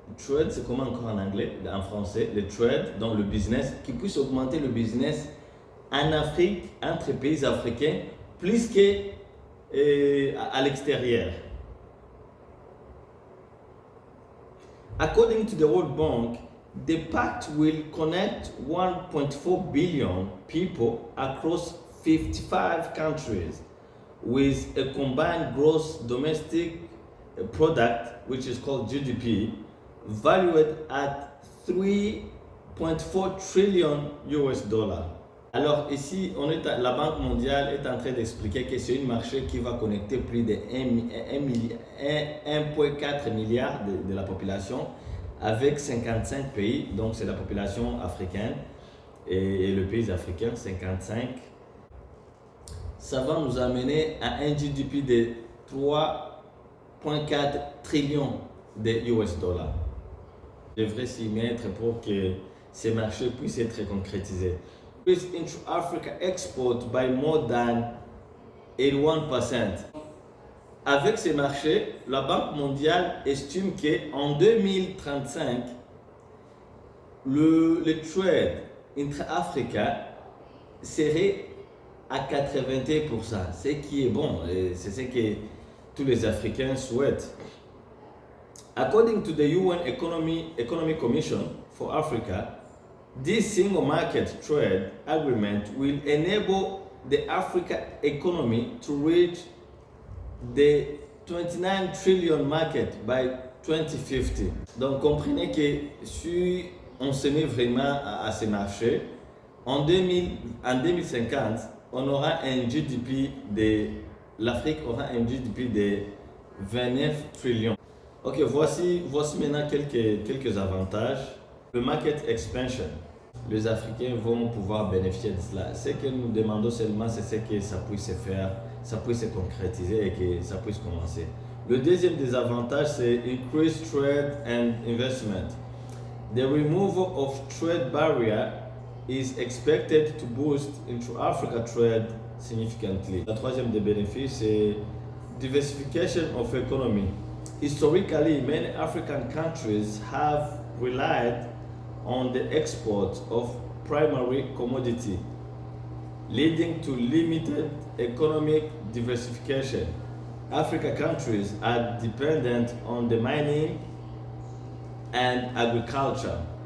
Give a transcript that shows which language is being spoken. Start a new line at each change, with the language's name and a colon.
French: Trade, c'est comment encore en anglais, en français, le trade, donc le business, qui puisse augmenter le business en Afrique, entre pays africains, plus qu'à l'extérieur.
English: According to the World Bank, the pact will connect 1.4 billion people across 55 countries with a combined gross domestic product, which is called GDP, valued at 3.4 trillion US dollars.
French: Alors ici, la Banque mondiale est en train d'expliquer que c'est un marché qui va connecter plus de 1,4 milliard de la population avec 55 pays, donc c'est la population africaine et le pays africain, 55. Ça va nous amener à un GDP de 3,4 trillions des US dollars. On devrait s'y mettre pour que ces marchés puissent être concrétisés.
English: Increase intra-Africa export by more than 81%.
French: Avec ces marchés, la Banque mondiale estime qu'en 2035, le trade intra-africain serait à 81%, ce qui est bon, c'est ce que tous les Africains souhaitent.
English: According to the UN Economic Commission for Africa, this single market trade agreement will enable the African economy to reach the 29 trillion market by 2050.
French: Donc comprenez que si on se met vraiment à ces marchés, en 2050, on aura un GDP l'Afrique aura un GDP de 29 trillions. Ok, voici maintenant quelques avantages. Le market expansion. Les Africains vont pouvoir bénéficier de cela. Ce que nous demandons seulement, c'est que ça puisse se faire, ça puisse se concrétiser et que ça puisse commencer. Le deuxième désavantage, c'est increased trade and investment.
English: The removal of trade barrier is expected to boost intra-Africa trade significantly.
French: Le troisième des bénéfices, c'est diversification of economy.
English: Historically, many African countries have relied on the export of primary commodity, leading to limited economic diversification. African countries are dependent on the mining and agriculture.